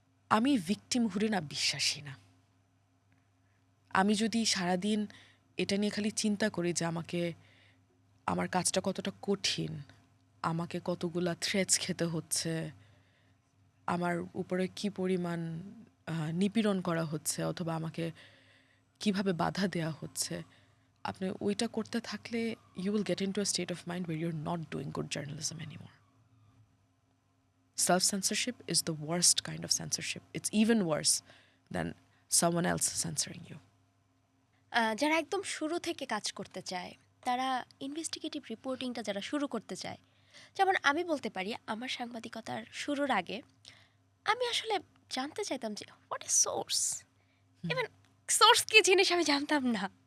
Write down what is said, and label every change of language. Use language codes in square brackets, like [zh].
[bn] আমি ভিকটিমহুডে না বিশ্বাসী না। আমি যদি সারাদিন এটা নিয়ে খালি চিন্তা করি যে আমার কাজটা কতটা কঠিন, আমাকে কতগুলা থ্রেটস খেতে হচ্ছে, আমার উপরে কি পরিমাণ নিপীড়ন করা হচ্ছে অথবা আমাকে কিভাবে বাধা দেওয়া হচ্ছে, আপনি ওইটা করতে থাকলে [en] You will get into a state of mind where you are not doing good journalism anymore. Self-censorship is the worst kind of censorship. It's even worse than someone else censoring you. [bn] যারা একদম শুরু থেকে কাজ করতে চায়, তারা investigative রিপোর্টিংটা যারা শুরু করতে চায়, যেমন আমি বলতে পারি আমার সাংবাদিকতার শুরুর আগে আমি আসলে জানতে চাইতাম যে [en] what is source, [bn] even source কি জিনিস আমি জানতাম না।